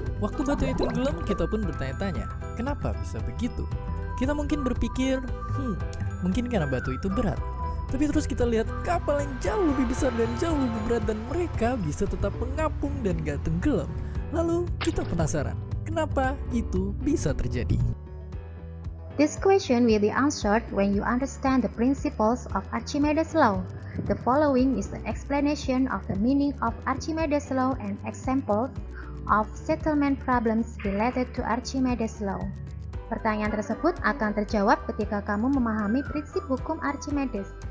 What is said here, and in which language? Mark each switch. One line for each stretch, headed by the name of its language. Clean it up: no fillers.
Indonesian: Waktu batunya tenggelam, kita pun bertanya-tanya, kenapa bisa begitu? Kita mungkin berpikir, mungkin karena batu itu berat. Tapi terus kita lihat kapal yang jauh lebih besar dan jauh lebih berat dan mereka bisa tetap mengapung dan gak tenggelam. Lalu kita penasaran, kenapa itu bisa terjadi?
English: This question will be answered when you understand the principles of Archimedes Law. The following is the explanation of the meaning of Archimedes Law and examples of settlement problems related to Archimedes Law.
Indonesian: Pertanyaan tersebut akan terjawab ketika kamu memahami prinsip hukum Archimedes.